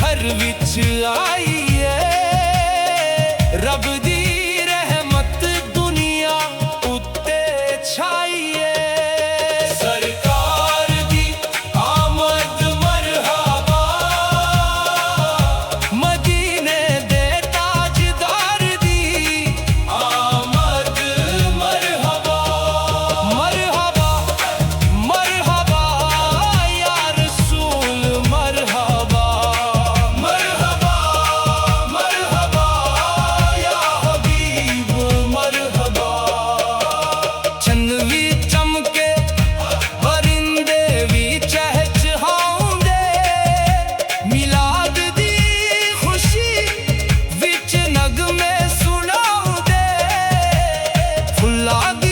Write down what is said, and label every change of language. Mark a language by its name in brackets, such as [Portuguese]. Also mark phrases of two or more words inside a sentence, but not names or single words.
[Punjabi] وچ آئیے رب دی رحمت دنیا اتے چھائیے سرکار دی آمد مرحبا مدینے دے تاجدار دی آمد مرحبا मदीने दे ताजदार दी आमद मरहबा [Arabic] مرحبا مرحبا يا رسول مرحبا مرحبا مرحبا يا حبيب مرحبا [Punjabi] چند بھی چمکے پرندے بھی چہچہاؤندے میلاد دی خوشی وچ نغمے سناؤندے پھلاں دی